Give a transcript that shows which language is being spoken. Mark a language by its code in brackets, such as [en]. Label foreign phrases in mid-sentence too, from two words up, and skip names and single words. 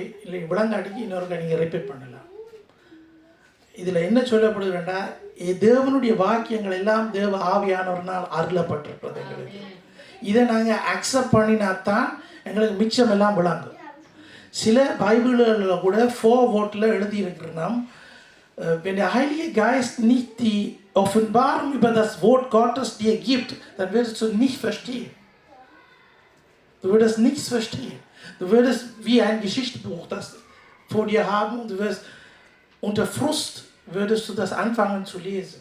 [ta] இல்லை விளங்காட்டிக்கு இன்னொரு நீங்கள் ரிப்பீட் பண்ணலாம். இதில் என்ன சொல்லப்படுதுன்னா, தேவனுடைய வாக்கியங்கள் எல்லாம் தேவ ஆவியானவர்னால் அருளப்பட்டிருக்கிறது எங்களுக்கு. இதை நாங்கள் அக்செப்ட் பண்ணினாத்தான் எங்களுக்கு மிச்சம் எல்லாம் விளங்கும். சில பைபிள்களில் கூட 4 வேர்டில் எழுதியிருக்கிறோம். [de] Wenn der Heilige Geist nicht die Offenbarung über das Wort Gottes dir gibt, dann würdest du nicht verstehen. Du würdest nichts verstehen. Du würdest wie ein Geschichtsbuch das vor dir haben und du wirst unter Frust würdest du das anfangen zu lesen.